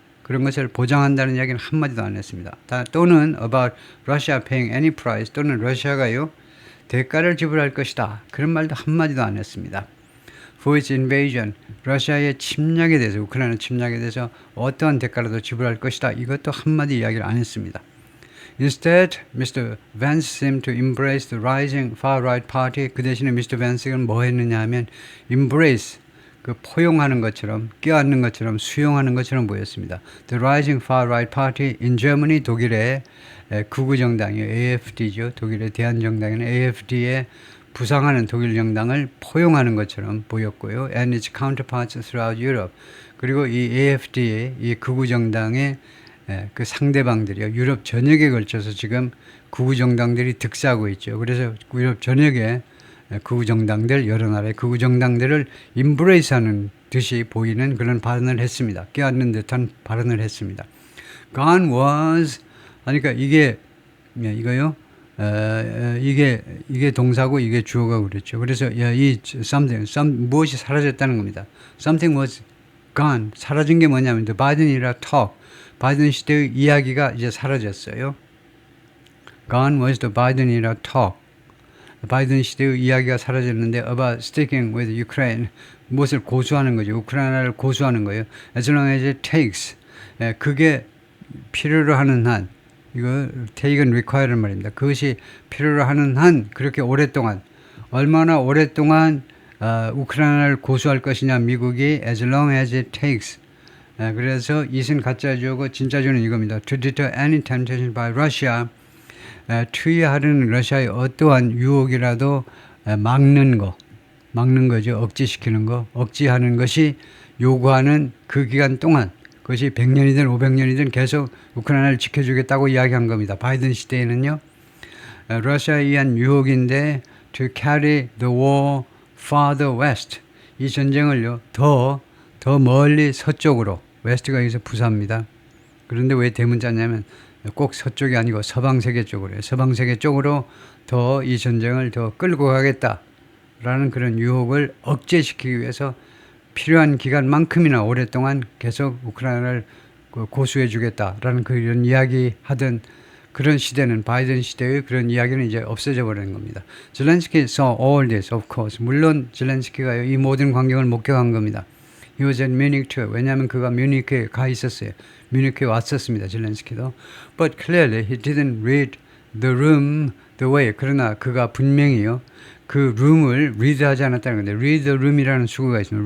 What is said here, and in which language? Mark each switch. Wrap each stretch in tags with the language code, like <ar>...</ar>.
<ko>그런 것을 보장한다는 이야기는 한마디도 안 했습니다. 또는</ko> <en>about Russia paying any price</en> <ko>또는 러시아가요. 대가를 지불할 것이다. 그런 말도 한마디도 안 했습니다.</ko> <en>For its invasion,</en> <ko>러시아의 침략에 대해서, 우크라이나 침략에 대해서 어떠한 대가라도 지불할 것이다. 이것도 한마디 이야기를 안 했습니다.</ko> <en>Instead, Mr. Vance seemed to embrace the rising far-right party.</en> <ko>그 대신에 Mr. Vance가 뭐 했느냐 하면 embrace, 그 포용하는 것처럼, 껴안는 것처럼, 수용하는 것처럼 보였습니다.</ko> <en>The rising far-right party in Germany,</en> <ko>독일의 극우정당이요. AFD죠. 독일의 대한정당인 AFD에 부상하는 독일 정당을 포용하는 것처럼 보였고요.</ko> <en>And its counterparts throughout Europe.</en> <ko>그리고 이 AFD의 이 극우정당의 그 상대방들이요. 유럽 전역에 걸쳐서 지금 극우정당들이 득세하고 있죠. 그래서 유럽 전역에 극우정당들, 여러 나라의 극우정당들을 임브레이스하는 듯이 보이는 그런 발언을 했습니다. 껴안는 듯한 발언을 했습니다.</ko> <en>Gone was</en> <ko>아니, 그러니까 이게, 이거요. 이게 동사고 이게 주어가 그랬죠. 그래서 이 무엇이 사라졌다는 겁니다.</ko> <en>Something was gone.</en> <ko>사라진 게 뭐냐면</ko> <en>the Biden era talk.</en> <ko>바이든 시대의 이야기가 이제 사라졌어요.</ko> <en>Gone was the Biden era talk.</en> <ko>바이든 시대의 이야기가 사라졌는데</ko> <en>about sticking with Ukraine.</en> <ko>무엇을 고수하는 거죠. 우크라이나를 고수하는 거예요.</ko> <en>As long as it takes.</en> <ko>그게 필요로 하는 한. 이거 take은 require란 말입니다. 그것이 필요로 하는 한 그렇게 오랫동안 얼마나 오랫동안 우크라이나를 고수할 것이냐 미국이</ko> <en>as long as it takes.</en> <ko>그래서 이은 가짜 주어고 진짜 주어는 이겁니다.</ko> <en>To deter any temptation by Russia.</en> <ko>투여하려는 러시아의 어떠한 유혹이라도 막는 거죠. 억제시키는 거, 억제하는 것이 요구하는 그 기간 동안 그것이 100년이든 500년이든 계속 우크라이나를 지켜주겠다고 이야기한 겁니다. 바이든 시대에는요. 러시아에 의한 유혹인데</ko> <en>to carry the war farther west.</en> <ko>이 전쟁을요. 더 멀리 서쪽으로. 웨스트가 여기서 부사입니다. 그런데 왜 대문자냐면 꼭 서쪽이 아니고 서방세계 쪽으로요. 서방세계 쪽으로 더 이 전쟁을 더 끌고 가겠다라는 그런 유혹을 억제시키기 위해서 필요한 기간만큼이나 오랫동안 계속 우크라이나를 고수해 주겠다라는 그런 이야기 하던 그런 시대는 바이든 시대의 그런 이야기는 이제 없어져 버리는 겁니다.</ko> <en>젤렌스키 saw all this, of course.</en> <ko>물론 젤렌스키가 이 모든 광경을 목격한 겁니다.</ko> <en>He was at Munich too.</en> <ko>왜냐하면 그가 뮤니크에 가 있었어요. 뮤니크에 왔었습니다. 젤렌스키도.</ko> <en>But clearly he didn't read the room the way.</en> <ko>그러나 그가 분명히요. 그 룸을 read하지 않았다는 건데</ko> <en>read the room</en> <ko>이라는 수구가 있습니다.</ko>